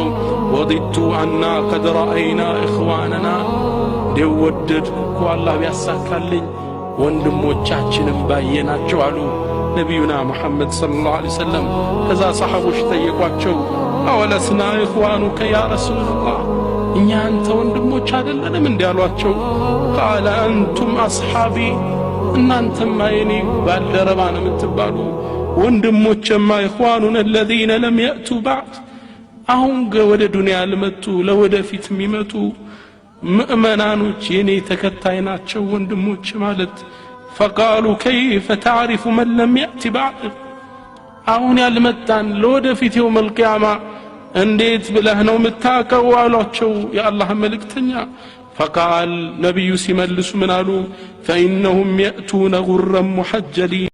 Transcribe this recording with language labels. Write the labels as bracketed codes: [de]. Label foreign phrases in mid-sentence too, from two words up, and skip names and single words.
[ar] وددت أنا قد رأينا إخواننا፣ [am] ደወደድኩ እኮ አላህ ቢያሳካልኝ ወንድሞቻችንን ባየናቸው አሉ ነቢዩና ሙሐመድ [ar] صلى الله عليه وسلم። [am] ከዛ ሰሃቦች ጠየቋቸው፣ [ar] أولسنا إخوانك يا رسول الله፣ [am] እኛ አንተ ወንድሞች አይደለንም እንዴ አሏቸው። [ar] قال أنتم أصحابي፣ [am] እናንተማ የኔ ባልደረባ ነው የምትባሉ፣ ወንድሞችማ [ar] إخواننا الذين لم يأتوا بعد፣ [am] አሁን ወደ ዱንያ ልመጡ ለወደፊት የሚመጡ ምእመናኖች የኔ ተከታይ ናቸው ወንድሞች ማለት። [ar] فقالوا كيف تعرف من لم يأتي بعد، [am] አሁን ያልመጣን ለወደፊት [ar] يوم القيامة [am] እንዴት ብለህ ነው የምታውቀው አሏቸው የአላህ መልእክተኛ። فقال ነብዩ ሲመልሱ ምን አሉ? [ar] فإنهم يأتون غرا محجلين